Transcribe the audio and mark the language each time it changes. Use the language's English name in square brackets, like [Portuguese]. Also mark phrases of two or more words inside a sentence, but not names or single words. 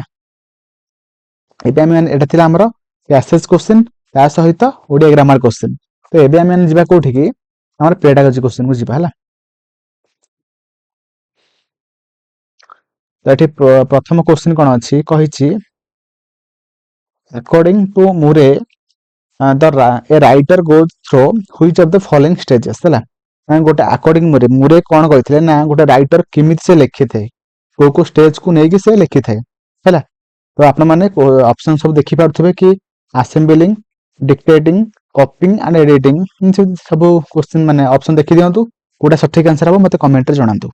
[Odia] ଏବେ ଆମେ ଏଟା ଥିଲା ଆମର [English] passage question, [Odia] ତା ସହିତ [English] Odia grammar question. [Odia] ତ ଏବେ ଆମେ ଯିବା କୋଉଠିକି, ଆମର [English] pedagogy question [Odia] କୁ ଯିବା ହେଲା। ତ ଏଠି ପ୍ରଥମ କ୍ୱେଶ୍ଚିନ୍ କଣ ଅଛି, କହିଛି [English] according to Murray a writer goes through which of the following stages ହେଲା। [Odia] ଗୋଟେ ଆକର୍ଡିଂ ମୁରେ କଣ କହିଥିଲେ ନା ଗୋଟେ ରାଇଟର କେମିତି ସେ ଲେଖିଥାଏ, କୋଉ କୋଉ ଷ୍ଟେଜ କୁ ନେଇକି ସେ ଲେଖିଥାଏ ହେଲା। ତ ଆପଣ ମାନେ ଅପସନ ସବୁ ଦେଖିପାରୁଥିବେ କି [English] assembling, dictating, copying and editing, [Odia] ସବୁ କ୍ୱେଶ୍ଚିନ୍ ମାନେ ଅପସନ ଦେଖି ଦିଅନ୍ତୁ, କୋଉଟା ସଠିକ ଆନ୍ସର ହବ ମତେ କମେଣ୍ଟରେ ଜଣାନ୍ତୁ।